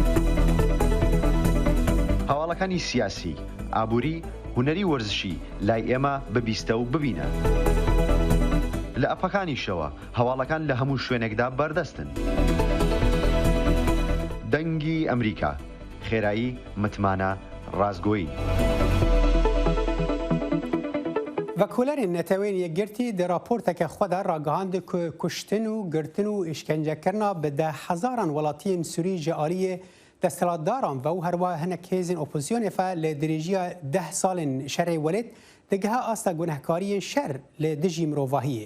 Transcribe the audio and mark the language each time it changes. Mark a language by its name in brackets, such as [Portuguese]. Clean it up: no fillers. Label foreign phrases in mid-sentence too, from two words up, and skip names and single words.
[Central Kurdish] هەواڵەکانی سیاسی، ئابووری، هونەری وەرزشی لای ئێمە ببیستە و ببینە. لە ئەپەکانیشەوە هەواڵەکان لە هەموو شوێنێکدا بەردەستن. دەنگی ئەمریکا، خێرایی، متمانە، ڕازگۆیی. [Kurdish] وەکولەرên netewên yekgirtî di raporteke xwe de ragihandin ku kuştin û girtin û îşkencekirina bi de hezaran welatiyên Sûrî ji aliyê desthilatdaran ve û herwa hinek hêzên opozisyonê fe li dirêjiya 10 salên şerê welêt digiha asta gunehkariyên şer li dijî mirovahiyê.